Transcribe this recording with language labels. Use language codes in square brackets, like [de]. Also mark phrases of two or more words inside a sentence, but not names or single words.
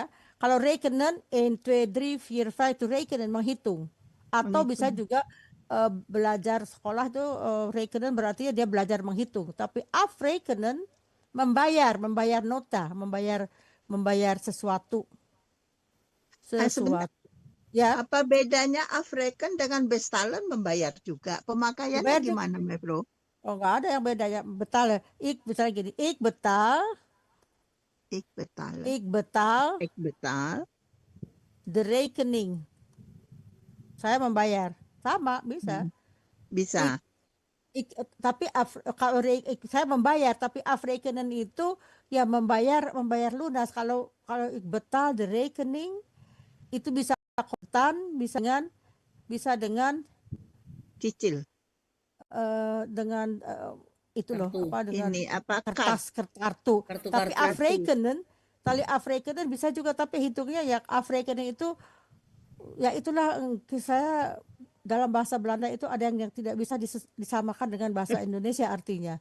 [id] Kalau rekenen 1 2 3 4 5 itu rekenen menghitung atau bisa juga belajar sekolah tuh rekenen berarti dia belajar menghitung, tapi afrekenen membayar nota, membayar sesuatu. Ya. Apa bedanya African dengan bestalen membayar juga? Pemakaiannya gimana, Bro? Oh, nggak ada yang beda ya. Betal. Misalnya gini, [nl] ik betal. De rekening. [id] Saya membayar. Sama, bisa. Bisa. Tapi kalau saya membayar, tapi afrekenen itu ya membayar lunas. Kalau [nl] ik betal de rekening [id] itu bisa kontan, bisa dengan cicil. dengan itu loh Kartu. apa dengan Ini apa kertas kartu. Kartu Tapi kartu. afrekenen, tali afrekenen bisa juga, tapi hitungnya ya afrekenen itu ya itulah saya dalam bahasa Belanda itu ada yang tidak bisa disamakan dengan bahasa Indonesia artinya.